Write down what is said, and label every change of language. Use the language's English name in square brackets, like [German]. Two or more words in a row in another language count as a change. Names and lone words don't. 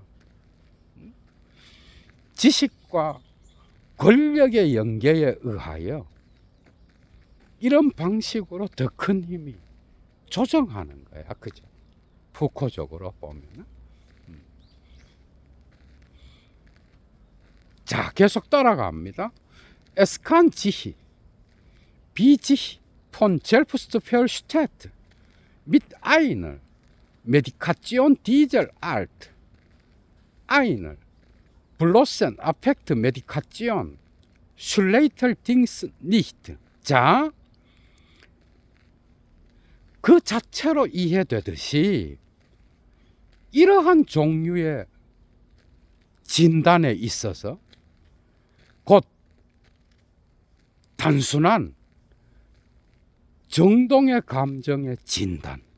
[Korean] 지식과 권력의 연계에 의하여 이런 방식으로 더 큰 힘이 조정하는 거야. 그죠? 푸코적으로 보면은. 자, 계속 따라갑니다. [German] Es kann sich, wie sich von Selbstverständnis mit einer Medikation dieser Art, einer bloßen Affektmedikation, schlechterdings nicht. [Korean] 자, 그 자체로 이해되듯이 이러한 종류의 진단에 있어서 곧 단순한 정동의 감정의 진단.